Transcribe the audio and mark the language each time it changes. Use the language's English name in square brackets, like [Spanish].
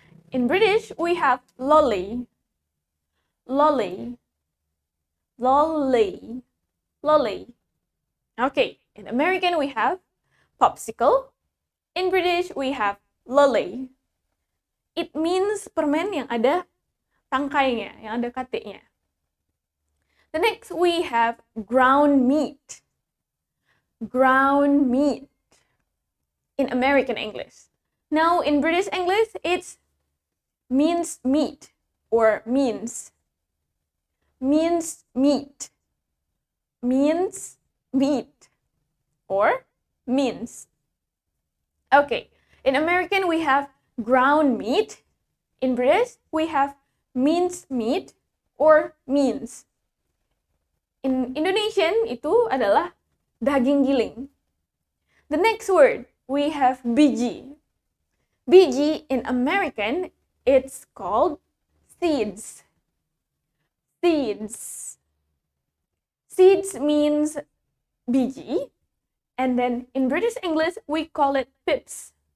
[English] In British, we have lolly. Lolly. Lolly. Lolly. Okay, in American, we have popsicle. In British, we have lolly. It means [Indonesian] permen yang ada tangkainya, yang ada katiknya. [English] The next, we have ground meat. Ground meat in American English. Now, in British English, it's minced meat or mince. Minced meat. Minced meat or mince. Okay, in American, we have ground meat. In British, we have minced meat or mince. In Indonesian, [Indonesian] itu adalah daging giling. [English] The next word, we have biji. Biji in American, it's called seeds. seeds. Seeds means biji, and then in British English, we call it pips.